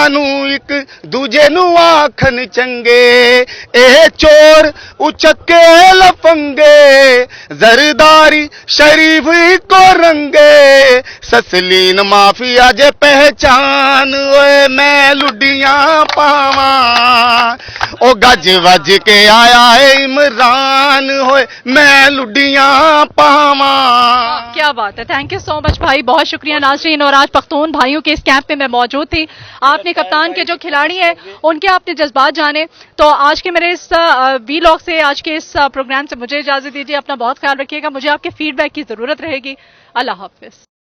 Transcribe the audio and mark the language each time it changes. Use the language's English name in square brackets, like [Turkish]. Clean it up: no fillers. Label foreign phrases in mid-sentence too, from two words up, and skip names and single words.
[Punjabi] نوں اک دوجے نوں آکھن چنگے اے چور اچکے لفنگے زرداری شریف کو رنگے سسلین مافیا جے پہچان اوئے میں لڈیاں پاواں او گج وج کے آیا ہے عمران ہوئے میں لڈیاں پاواں. [Urdu] کیا بات ہے, [English] Thank you so much [Urdu] بھائی، بہت شکریہ ناظرین. اور آج پختون بھائیوں کے اس کیمپ میں میں موجود تھی۔ آپ نے کپتان کے جو کھلاڑی ہیں ان کے آپ نے جذبات جانے. تو آج کے میرے اس ولاگ سے، آج کے اس پروگرام سے مجھے اجازت دیجیے. اپنا بہت خیال رکھیے گا، مجھے آپ کے فیڈبیک کی ضرورت رہے گی. اللہ حافظ.